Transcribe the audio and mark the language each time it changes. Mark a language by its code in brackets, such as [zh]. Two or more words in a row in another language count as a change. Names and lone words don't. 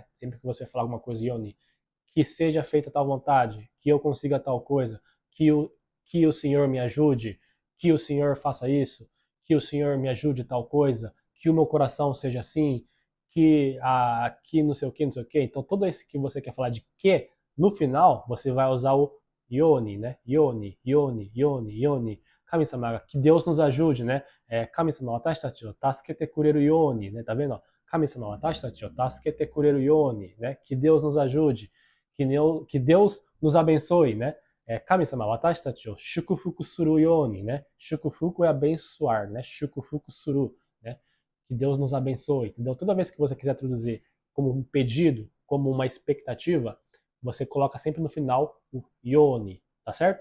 [pt] Sempre que você falar alguma coisa, yoni, que seja feita tal vontade, que eu consiga tal coisa, que o Senhor me ajude, que o Senhor faça isso, que o Senhor me ajude tal coisa, que o meu coração seja assim, que não sei o que, não sei o que. Então, todo esse que você quer falar de que, no final, você vai usar o yoni, né? [ja] ように、ように、ように、ように. [pt] Kami-sama, que Deus nos ajude, né? Kami-sama, [ja] 私たちを助けてくれるように, [pt] né? Tá vendo? Kami-sama, [ja] 私たちを助けてくれるように, [pt] né? Que Deus nos ajude, que Deus nos abençoe, né? Kami-sama, [ja] 私たちを祝福するように, [pt] né? Shukufuku é abençoar, né? [ja] 祝福する, né? [pt] Que Deus nos abençoe, entendeu? Toda vez que você quiser traduzir como um pedido, como uma expectativa, você coloca sempre no final o yoni, tá certo?